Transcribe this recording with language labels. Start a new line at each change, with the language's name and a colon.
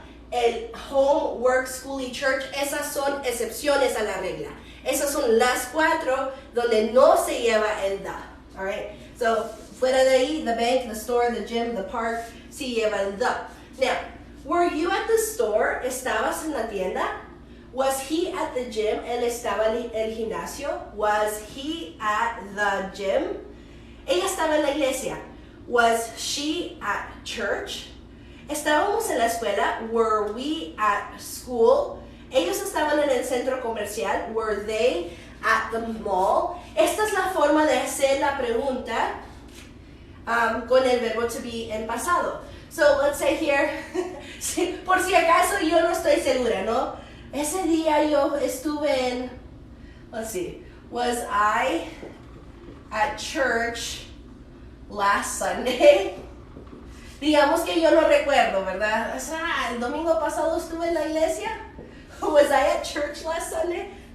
Spanish: El home, work, school y church, esas son excepciones a la regla. Esas son las 4 donde no se lleva el the. Alright? So, fuera de ahí, the bank, the store, the gym, the park, sí lleva el the.
English: Now, were you at the store?
Spanish: ¿Estabas en la tienda?
English: Was he at the gym?
Spanish: ¿Él estaba en el gimnasio?
English: Was he at the gym?
Spanish: Ella estaba en la iglesia.
English: Was she at church?
Spanish: ¿Estábamos en la escuela?
English: Were we at school?
Spanish: Ellos estaban en el centro comercial.
English: Were they at the mall?
Spanish: Esta es la forma de hacer la pregunta con el verbo to be en pasado.
English: So, let's say here,
Spanish: por si acaso yo no estoy segura, ¿no? Ese día yo estuve en,
English: let's see, was I at church last Sunday?
Spanish: Digamos que yo no recuerdo, ¿verdad? O sea, el domingo pasado estuve en la iglesia.
English: Was I at church last Sunday?